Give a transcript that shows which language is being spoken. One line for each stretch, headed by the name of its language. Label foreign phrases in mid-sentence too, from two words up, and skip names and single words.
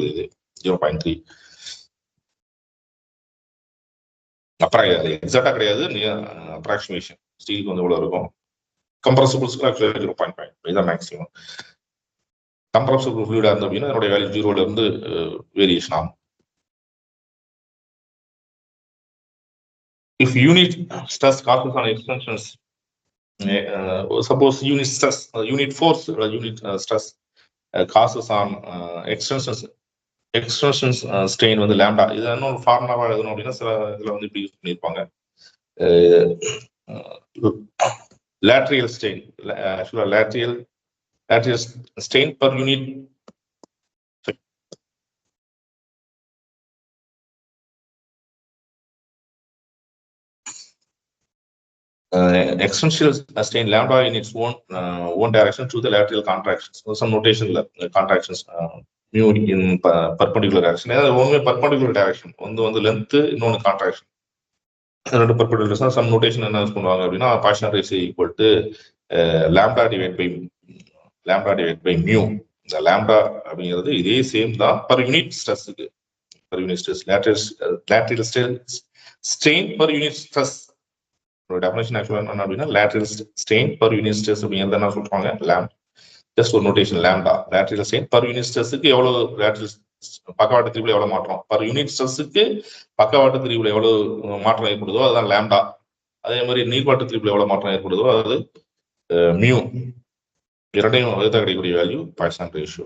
Tamil: இது 0.3 எக்ஸாக்டா கிடையாது, அப்ராக்சிமேஷன். ஸ்டீலுக்கு வந்து எவ்வளவு இருக்கும், கம்ப்ரஸபிள்ஸ்க்கு ஆக்சுவலா 0.5 இதுதான் மேக்ஸிமம்.
English: compressible fluid
Tamil: இருந்து அப்படின்னா என்னோட வேல்யூ 0ல இருந்து வேரியேஷன் ஆகும்.
English: If unit stress causes on extensions, suppose unit stress, unit force, unit stress causes on extensions strain
Tamil: வந்து லாம்டா. இது இன்னொரு ஃபார்முலாவா எழுதணும் அப்படின்னா சில இதுல வந்து இப்படி யூஸ் பண்ணியிருப்பாங்க.
English: lateral strain, actually lateral strain per unit extensional strain lambda in its own direction to the lateral contractions. Some notation contractions mu in perpendicular direction.
Tamil: ஒன்னு
English: perpendicular direction,
Tamil: வந்து length, இன்னொன்னு contraction. ரெண்டு perpendicular.
English: Some notation
Tamil: என்ன யூஸ் பண்ணுவாங்க அப்படின்னா
English: Poisson ratio equal to lambda divided by mu.
Tamil: இந்த lambda அப்படிங்கிறது இதே சேம் தான்
English: per unit stressக்கு. Per unit stress, lateral strain per unit stress.
Tamil: டெஃபினேஷன் ஆக்சுவலா என்ன அப்படின்னா
English: lateral strain per unit stress
Tamil: அப்படிங்கிறது என்ன சொல்றாங்க, ஜஸ்ட் ஒரு நோட்டேஷன் லேம்டா.
English: lateral strain per unit stress
Tamil: எவ்வளவு லேட்ரல் பக்கவாட்டு திரிபுல எவ்வளவு மாற்றம்,
English: per unit stress
Tamil: பக்கவாட்டு திரிபுல எவ்வளவு மாற்றம் ஏற்படுதோ அதுதான் லேம்டா. அதே மாதிரி நீள்பாட்டு திரிபுல எவ்வளவு மாற்றம் ஏற்படுதோ அது மியூ. இரண்டையும் வகுத்தா கிடைக்கக்கூடிய வேல்யூ
English: Poisson ratio.